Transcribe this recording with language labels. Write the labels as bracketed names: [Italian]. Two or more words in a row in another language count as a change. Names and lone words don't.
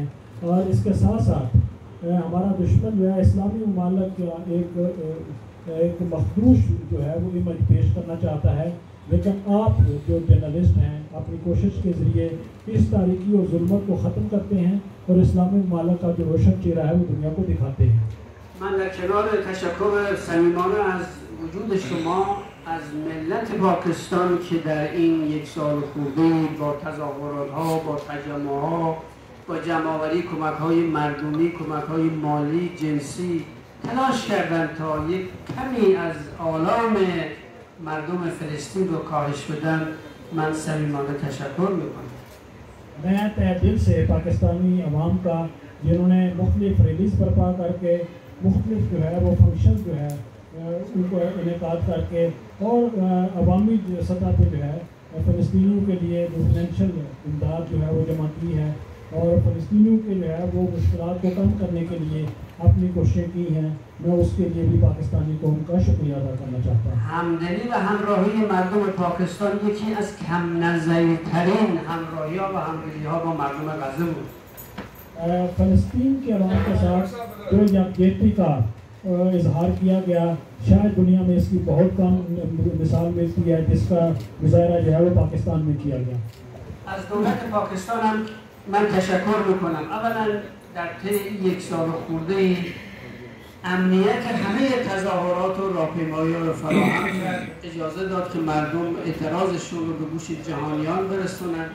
[Urdu] اور اس کے ساتھ ساتھ ہمارا دشمن جو ہے اسلامی ممالک کا ایک مخدوش جو ہے وہ امیج پیش کرنا چاہتا ہے، لیکن آپ جو جرنلسٹ ہیں اپنی کوشش کے ذریعے اس تاریکی اور ظلمت کو ختم کرتے ہیں اور اسلامی ممالک کا جو روشن چہرہ ہے وہ دنیا کو دکھاتے ہیں. [Persian] من در کنار تشکر صمیمانه از وجود شما از ملت پاکستان که در این یک سال خورده با تظاهرات‌ها، با تجمع‌ها، با جمع‌آوری کمک‌های مردمی، کمک‌های مالی، جنسی تلاش کردن تا یک کمی از آلام مردم فلسطین رو کاهش بدن، من صمیمانه تشکر میکنم. [Urdu] میں تہ دل سے پاکستانی عوام کا جنہوں نے مختلف ریلیز برپا کر کے مختلف جو ہے وہ فنکشن جو ہے ان کو انعقاد کر کے اور عوامی سطح پہ جو ہے فلسطینیوں کے لیے جو فائنینشیل امداد جو ہے وہ جمع کی ہے اور فلسطینیوں کے جو ہے وہ مشکلات کو کم کرنے کے لیے اپنی کوششیں کی ہیں، میں اس کے لیے بھی پاکستانی قوم کا شکریہ ادا کرنا چاہتا ہوں. [Persian] همدلی و همراهی مردم پاکستان یکی از کم نظری‌ترین همراهی‌ها و همدلی‌ها با مردم غزه بود. [Urdu] فلسطین کے عوام کے ساتھ جو یکجہتی کا اظہار کیا گیا، شاید دنیا میں اس کی بہت کم مثال ملتی ہے جس کا مظاہرہ جو ہے وہ پاکستان میں کیا گیا. [Persian] از دولت پاکستان هم من تشکر میکنم. اولا در طی یک سال خورده امنیت همه تظاهرات و راهپیمایی‌ها رو فراهم کرد، اجازه داد که مردم اعتراضشون رو به گوش جهانیان برسونن.